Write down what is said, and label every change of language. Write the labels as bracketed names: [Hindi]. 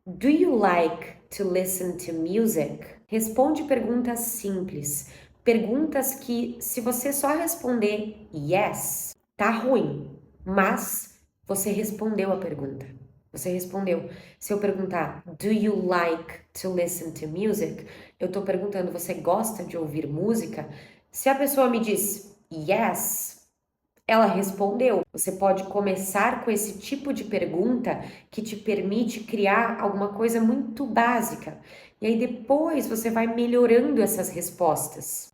[English] Do you like to listen to music? [Portuguese] Responde perguntas simples. Perguntas que, se você só responder yes, tá ruim, mas você respondeu a pergunta. Você respondeu. Se eu perguntar, [English] do you like to listen to music? [Portuguese] Eu tô perguntando, você gosta de ouvir música? Se a pessoa me diz yes, ela respondeu. Você pode começar com esse tipo de pergunta que te permite criar alguma coisa muito básica. E aí depois você vai melhorando essas respostas.